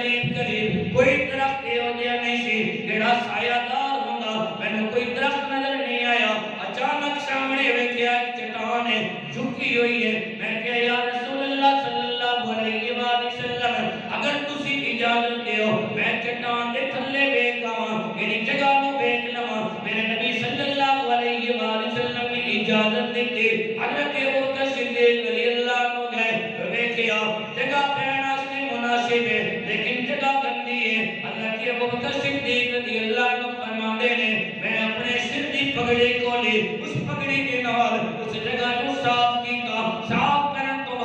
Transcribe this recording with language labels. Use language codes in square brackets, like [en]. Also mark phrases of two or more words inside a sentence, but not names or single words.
[pa] قریب کوئی درخت ہو گیا نہیں سی جڑا سایہ دار ہوندا میں کوئی درخت نظر نہیں آیا اچانک سامنے ویکھیا چٹان ہے جھکی ہوئی ہے میں کہا یا رسول اللہ صلی اللہ علیہ وآلہ وسلم اگر تسی اجازت دیو میں چٹان دے تھلے ویکھ آواں یعنی جگہ نو ویکھ لواں میرے نبی صلی اللہ علیہ وآلہ وسلم نے اجازت دیتی حضرت ابوبکر صدیق رضی اللہ عنہ گئے ویکھیا جگہ پینا سے مناسب ہے لیکن جگہ گندی ہے حضرت ابوبکر صدیق رضی اللہ عنہ فرماتے ہیں میں اپنے سر دی پگڑی کو لی اس پگڑی کے نال اس جگہ کو صاف کیتا صاف کرن تو